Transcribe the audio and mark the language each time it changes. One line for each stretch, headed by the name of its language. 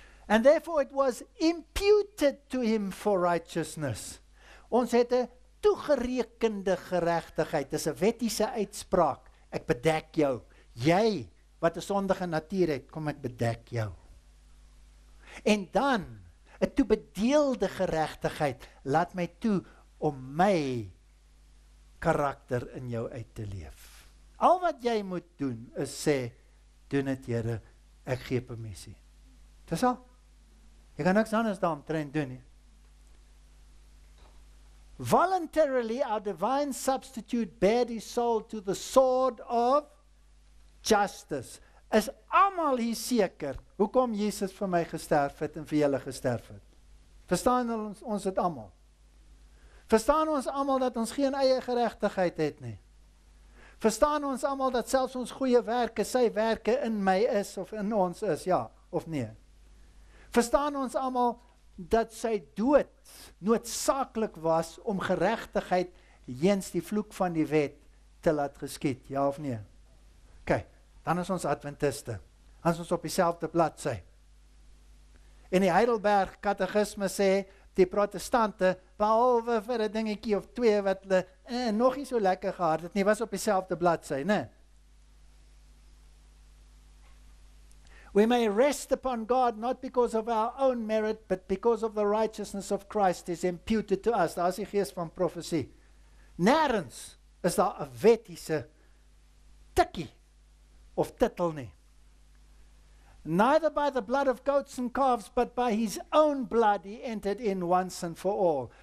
English: And therefore it was imputed to him for righteousness.
Afrikaans: Ons het 'n toegerekende geregtigheid. Dis 'n wettiese uitspraak. Ek bedek jou. Jy wat 'n sondige natuur het, kom ek bedek jou. En dan 'n toebedeelde geregtigheid. Laat my toe om my karakter in jou uit te leef. Al wat jy moet doen is sê, doen dit Here, ek gee permissie. Dis al. Jy kan niks anders daaromtrent doen nie.
English: Voluntarily our divine substitute bared his soul to the sword of justice.
Afrikaans: Is almal hier seker hoekom Jesus vir my gesterf het en vir julle gesterf het? Verstaan ons dit almal? Verstaan ons almal dat ons geen eie geregtigheid het nie? Verstaan ons almal dat selfs ons goeie werke, sy werke in my is of in ons is, ja of nee? Verstaan ons almal dat sy dood noodsaaklik was om geregtigheid heens die vloek van die wet te laat geskied, ja of nee? OK, dan is ons Adventiste. Dan is ons op dieselfde bladsy. En die Heidelberg Katekisme sê, die protestante, behalwe vir 'n dingetjie of twee wat hulle nog nie so lekker gehad het nie, was op dieselfde bladsy, né?
English: We may rest upon God not because of our own merit, but because of the righteousness of Christ is imputed to us.
Afrikaans: Daar is die gees van profesie. Nêrens is daar 'n wettiese tikkie of titel nie.
English: Neither by the blood of goats and calves, but by his own blood he entered in once and for all.